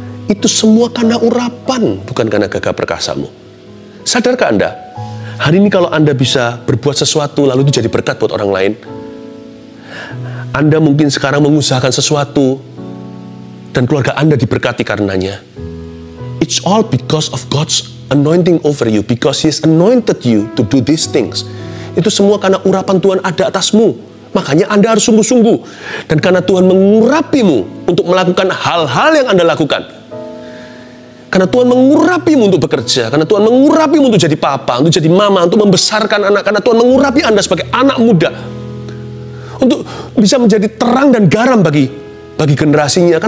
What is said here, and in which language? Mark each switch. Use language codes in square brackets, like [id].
[id] Itu semua karena urapan, bukan karena gagah perkasamu. Sadarkah Anda? Hari ini kalau Anda bisa berbuat sesuatu lalu itu jadi berkat buat orang lain. Anda mungkin sekarang mengusahakan sesuatu dan keluarga Anda diberkati karenanya. [en] It's all because of God's anointing over you, because He's anointed you to do these things. [id] Itu semua karena urapan Tuhan ada atasmu. Makanya Anda harus sungguh-sungguh. Dan karena Tuhan mengurapimu untuk melakukan hal-hal yang Anda lakukan. Karena Tuhan mengurapimu untuk bekerja, karena Tuhan mengurapimu untuk jadi papa, untuk jadi mama, untuk membesarkan anak, karena Tuhan mengurapi Anda sebagai anak muda, untuk bisa menjadi terang dan garam bagi generasinya.